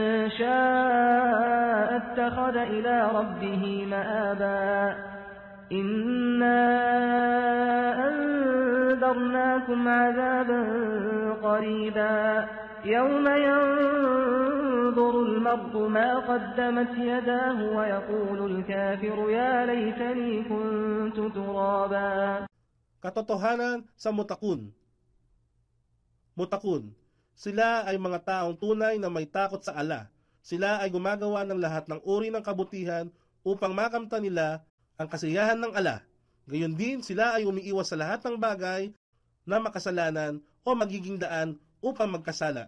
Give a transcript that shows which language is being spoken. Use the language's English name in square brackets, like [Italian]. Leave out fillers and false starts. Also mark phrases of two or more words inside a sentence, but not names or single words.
[Arabic] شاء اتخذ إلى ربه مآبا إنا أنذرناكم عذابا قريبا يوم ينظر المرء ما قدمت يداه ويقول الكافر يا ليتني كنت ترابا. [Filipino] Katotohanan sa mutakun. Mutakun. Sila ay mga taong tunay na may takot sa Allah. Sila ay gumagawa ng lahat ng uri ng kabutihan upang makamtan nila ang kasiyahan ng Allah. Gayon din sila ay umiiwas sa lahat ng bagay na makasalanan o magiging daan upang magkasala.